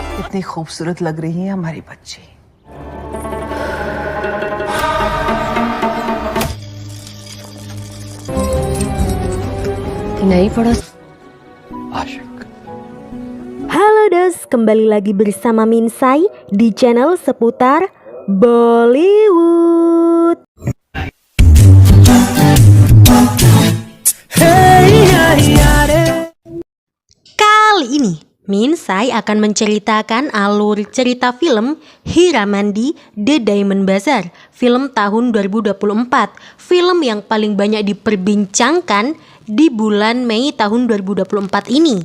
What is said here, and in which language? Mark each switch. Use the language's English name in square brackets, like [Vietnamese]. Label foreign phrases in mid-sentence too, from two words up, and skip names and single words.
[Hindi] कितनी खूबसूरत लग रही है हमारी बच्ची। नहीं पड़ा आशिक। [Indonesian] Halo Dos, kembali lagi bersama Minsai di channel seputar Bollywood. Kali ini Minsai akan menceritakan alur cerita film Hiramandi The Diamond Bazaar, film tahun 2024, film yang paling banyak diperbincangkan di bulan Mei tahun 2024 ini.